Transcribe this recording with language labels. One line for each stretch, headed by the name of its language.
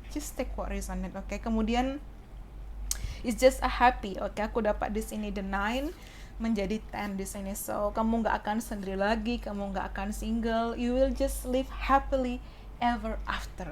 English: Just take what resonate.
Indonesian: Oke, kemudian
English: it's just a happy.
Indonesian: Oke, aku dapat di sini the 9 menjadi 10 di sini. So kamu nggak akan sendiri lagi, kamu nggak akan single.
English: You will just live happily ever after.